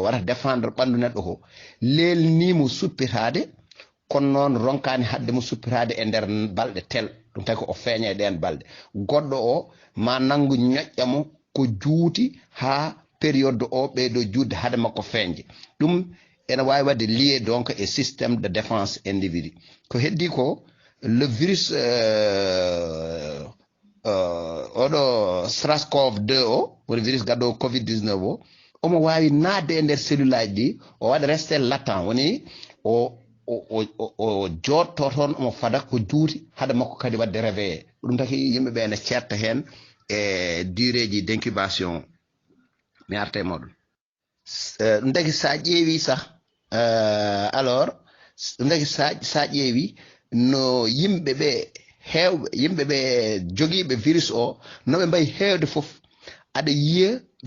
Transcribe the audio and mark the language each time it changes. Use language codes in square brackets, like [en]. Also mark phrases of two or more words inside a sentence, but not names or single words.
[ff] wata défendre ɓandu neɗɗo ko lelnimo suppitade kono noon ronkani hadde mo suppitade e nder balɗe tel ɗum tawi ko o feeña e ɗen balɗe goɗɗo o ma nanggu ñoƴƴamo ko juuti ha période o ɓeydo juutde hade makko feeñde ɗum ene wawi wadde lié donc e [fr] systéme de défense individu [ff] ko heddi ko le virus oɗo SARS-CoV-2 o woni virus gaddowo covid-19 o omo wawi nadde e nder cellule aji ɗi o waɗa [fr] resté latent [ff] woni o jotto toon omo fada ko juuti hade makko kadi wadde réveillé ɗum taki yimɓeɓe ene certa hen e duréji [fr] d' incubation [ff] mi arta e moɗon ɗum taki sa ƴeewi sah alors ɗum taki sa ƴeewi no yimɓeɓe hewɓe yimɓeɓe joguiɓe virus o noɓe mbayi hewde foof aɗa yiya